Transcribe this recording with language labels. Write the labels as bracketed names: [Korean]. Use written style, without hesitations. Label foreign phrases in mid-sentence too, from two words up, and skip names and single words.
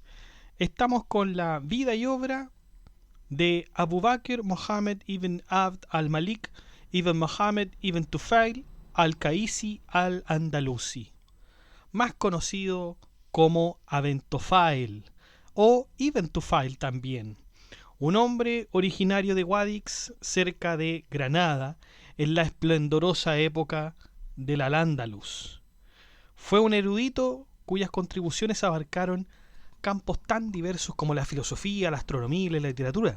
[Spanish] Estamos con la vida y obra de Abu Bakr Mohammed ibn Abd al-Malik ibn Mohammed ibn Tufail al-Qaisi al-Andalusi, más conocido como Abentofail o Ibn Tufail también, un hombre originario de Guadix, cerca de Granada, en la esplendorosa época del Al-Ándalus. Fue un erudito cuyas contribuciones abarcaron campos tan diversos como la filosofía, la astronomía y la literatura.